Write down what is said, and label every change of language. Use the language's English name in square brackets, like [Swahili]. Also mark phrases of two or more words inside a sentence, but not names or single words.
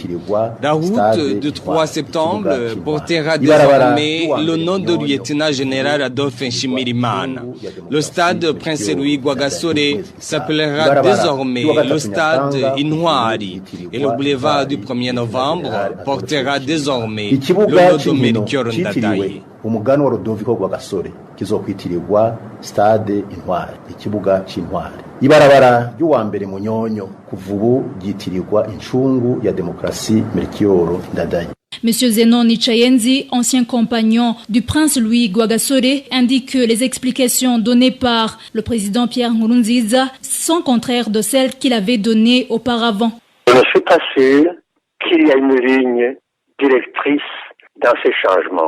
[French] La route du 3 septembre portera désormais le nom de lieutenant-général Adolphe Nshimirimana. Le stade Prince Louis Rwagasore s'appellera désormais le stade Intwari et le boulevard du 1er novembre portera désormais le nom de Melchior Ndadaye. [Rundi] Umuganwa Rodoviko Rwagasore kizokwitirirwa stade Intwari, ikibuga c'Intwari. Ibarabara ry'uwa mbere Munyonyo kuva ubu ryitirirwa incungu ya demokrasi Melchior Ndadaye. [French] Monsieur Zenon Nichayenzi, ancien compagnon du prince Louis Rwagasore, indique que les explications données par le président Pierre Nkurunziza sont contraires de celles qu'il avait données auparavant. Je ne suis pas sûr qu'il y a une ligne directrice dans ces changements.